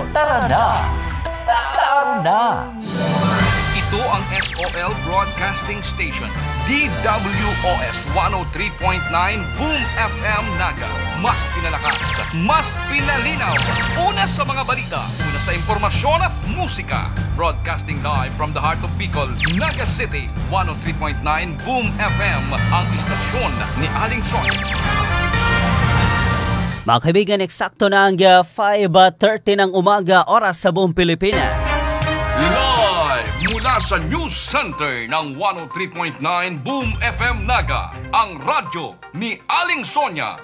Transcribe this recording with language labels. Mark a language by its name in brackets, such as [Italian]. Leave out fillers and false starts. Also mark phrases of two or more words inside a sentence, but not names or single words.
[Filipino] Tara na! Tara na! Ito ang SOL Broadcasting Station, DWOS 103.9 Boom FM Naga. Mas pinalakas, mas pinalinaw. Una sa mga balita, una sa impormasyon at musika. [English] Broadcasting live from the heart of Bicol, Naga City, 103.9 Boom FM, [Filipino] ang istasyon ni Aling Son. Mga kaibigan, eksakto na ang 5:30 ng umaga, oras sa buong Pilipinas. Live mula sa News Center ng 103.9 Boom FM Naga, ang radyo ni Aling Sonia.